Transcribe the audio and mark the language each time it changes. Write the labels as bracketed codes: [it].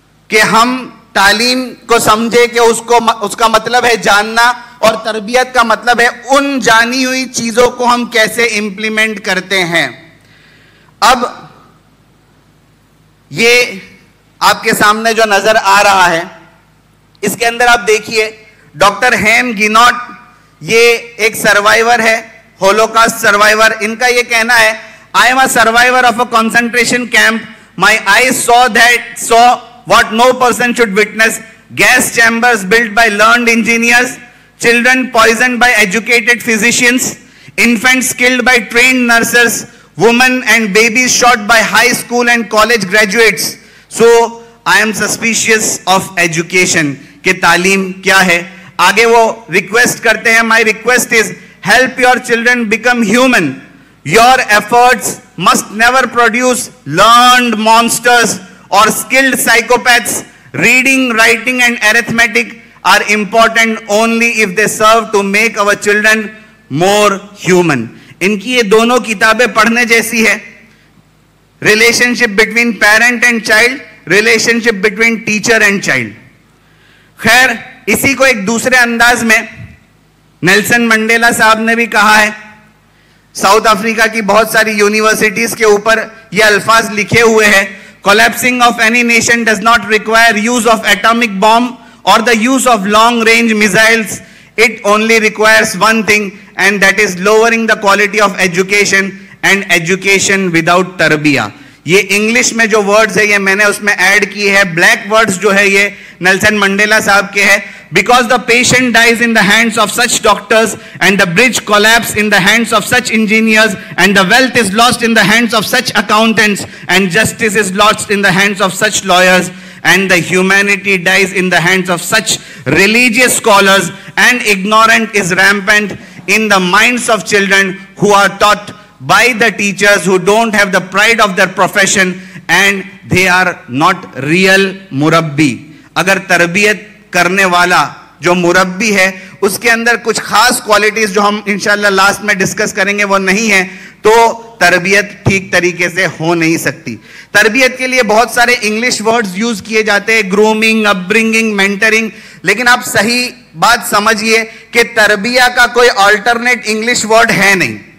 [ur] کہ ہم تعلیم کو سمجھے کہ اس کا مطلب ہے جاننا, اور تربیت کا مطلب ہے ان جانی ہوئی چیزوں کو ہم کیسے امپلیمنٹ کرتے ہیں. اب یہ آپ کے سامنے جو نظر آ رہا ہے, اس کے اندر آپ دیکھیے ڈاکٹر ہیم گینوٹ, یہ ایک سروائیور ہے, ہولوکاسٹ سروائیور. ان کا یہ کہنا ہے, [en] I am a survivor of a concentration camp. My eyes saw what no person should witness. Gas chambers built by learned engineers, children poisoned by educated physicians, infants killed by trained nurses, women and babies shot by high school and college graduates. So I am suspicious of education. [ur] کہ تعلیم کیا ہے. آگے وہ request کرتے ہیں, [en] my request is help your children become human. Your efforts must never produce learned monsters or skilled psychopaths. Reading, writing and arithmetic are important only if they serve to make our children more human. [ur] ان کی یہ دونوں کتابیں پڑھنے جیسی ہے. [en] Relationship between parent and child, relationship between teacher and child. [ur] خیر, اسی کو ایک دوسرے انداز میں نیلسن منڈیلا صاحب نے بھی کہا ہے. ساؤتھ افریقہ کی بہت ساری یونیورسٹیز کے اوپر یہ الفاظ لکھے ہوئے ہیں, [en] collapsing of any nation does not require use of atomic bomb or the use of long range missiles. It only requires one thing, and that is lowering the quality of education and education without tarbiya. [ur] یہ English میں جو words ہے یہ میں نے اس میں add کی ہے. بلیک ورڈز جو ہے یہ نیلسن منڈیلا صاحب کے ہے. [en] Because the patient dies in the hands of such doctors, and the bridge collapse in the hands of such engineers, and the wealth is lost in the hands of such accountants, and justice is lost in the hands of such lawyers, and the humanity dies in the hands of such religious scholars, and ignorance is rampant in the minds of children who are taught by the teachers who don't have the pride of their profession, and they are not real murabbi. [ur] اگر تربیت کرنے والا جو مربی ہے اس کے اندر کچھ خاص qualities جو ہم انشاءاللہ لاسٹ میں ڈسکس کریں گے وہ نہیں ہے, تو تربیت ٹھیک طریقے سے ہو نہیں سکتی. تربیت کے لیے بہت سارے انگلش ورڈز یوز کیے جاتے ہیں, گرومنگ, اپ برنگنگ, مینٹرنگ, لیکن آپ صحیح بات سمجھیے کہ تربیہ کا کوئی آلٹرنیٹ انگلش ورڈ ہے نہیں.